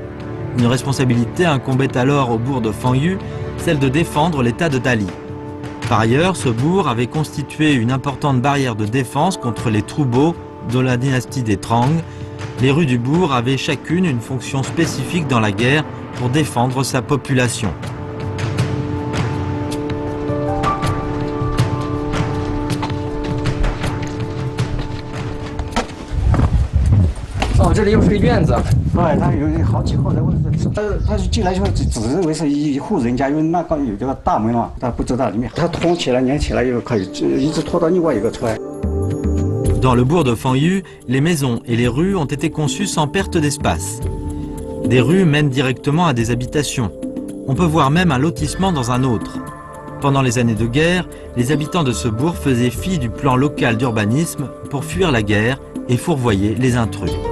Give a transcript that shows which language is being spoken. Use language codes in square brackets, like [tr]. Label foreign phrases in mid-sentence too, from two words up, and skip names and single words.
[fr] Une responsabilité incombait alors au bourg de Fangyu, celle de défendre l'état de Dali. Par ailleurs, ce bourg avait constitué une importante barrière de défense contre les troupeaux de la dynastie des Trang. Les rues du bourg avaient chacune une fonction spécifique dans la guerre pour défendre sa population. [zh] Oh, 这里又是个院子。对，它有好几户人，他进来以后只认为是一户人家，因为那个有这个大门嘛，他不知道里面，他拖起来连起来又可以一直拖到另外一个出来。 [fr] Dans le bourg de Fangyu, les maisons et les rues ont été conçues sans perte d'espace. Des rues mènent directement à des habitations. On peut voir même un lotissement dans un autre. Pendant les années de guerre, les habitants de ce bourg faisaient fi du plan local d'urbanisme pour fuir la guerre et fourvoyer les intrus.